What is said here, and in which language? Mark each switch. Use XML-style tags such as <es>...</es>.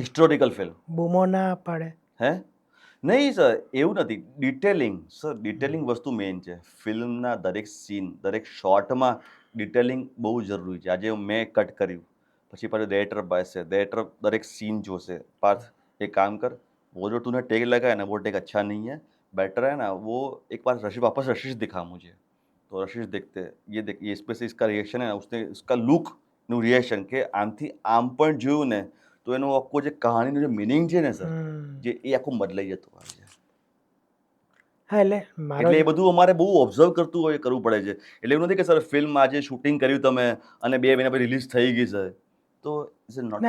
<gu>Historical film. બૂમો ના પડે? હે? નહીં સર, એવું નથી. ડિટેલિંગ સર, ડિટેલિંગ વસ્તુ મેઇન છે. ફિલ્મના દરેક સીન, દરેક શોટમાં ડિટેલિંગ બહુ જરૂરી છે. આજે મેં કટ કર્યું, પછી પાછું ડાયરેક્ટર બેસે, ડાયરેક્ટર દરેક સીન જોશે.</gu> <hi>पार्थ एक काम कर, वो जो तूने टेक लगाया ना वो टेक अच्छा नहीं है, बेटर है ना वो एक बार रशीद वापस रशीद दिखा मुझे. तो रशीद देखते, ये इस पे से इसका रिएक्शन है ना, उसने इसका लुक</hi> <gu>નું રિએક્શન કે આમથી આમ પણ જોયું ને તો એનું આખું જે કહાણીનું જે મિનિંગ છે ને સર, હમ. જે એ આખું બદલાઈ જતું હોય છે. હા એટલે મારો એટલે એ બધું અમારે બહુ ઓબ્ઝર્વ કરવું પડે છે. એટલે એવું નથી કે સર ફિલ્મ આજે શૂટિંગ કર્યું તમે અને 2 મહિના પછી રિલીઝ થઈ ગઈ સર, તો</gu> <en>it's not</en>